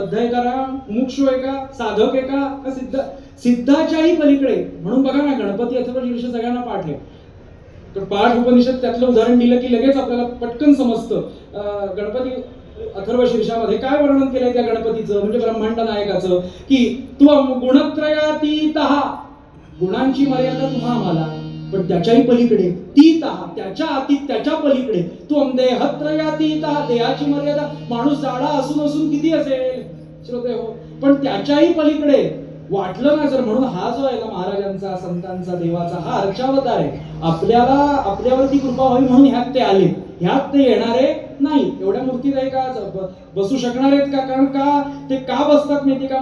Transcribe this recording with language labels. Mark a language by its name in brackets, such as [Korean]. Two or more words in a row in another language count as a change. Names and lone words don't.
[Marathi] बद्ध आहे का राम? मुमुक्षु आहे का? साधक आहे का सिद्ध? सिद्धाच्याही पलीकडे. म्हणून बघा ना, गणपती अथर्वशीर्ष सगळ्यांना पाठ आहे. तर पाठ उपनिषद त्यातलं उदाहरण दिलं की लगेच आपल्याला पटकन समजतं. गणपती अथर्वशीर्षामध्ये काय वर्णन केलंय त्या गणपतीचं, म्हणजे ब्रह्मांड नायकाचं, की [Sanskrit] त्वं गुणत्रयातीतः, [Marathi] गुणांची मर्यादा तुम्हा आम्हाला, पण त्याच्याही पलीकडे, तीतः त्याच्या अतीत, त्याच्या पलीकडे, [Sanskrit] त्वं देहत्रयातीतः, [Marathi] देहाची मर्यादा माणूस जाडा असून असून किती असेल श्रोते हो, पण त्याच्याही पलीकडे वाटलं ना जर. म्हणून हा जो आहे ना महाराजांचा, संतांचा, देवाचा हा अर्चावतार आहे. आपल्यावरती कृपा व्हावी म्हणून ह्यात ते आले. ह्यात ते येणारे नाही. एवढ्या मूर्तीत आहे का बसू शकणार आहेत का? कारण का ते का बसतात माहिती का?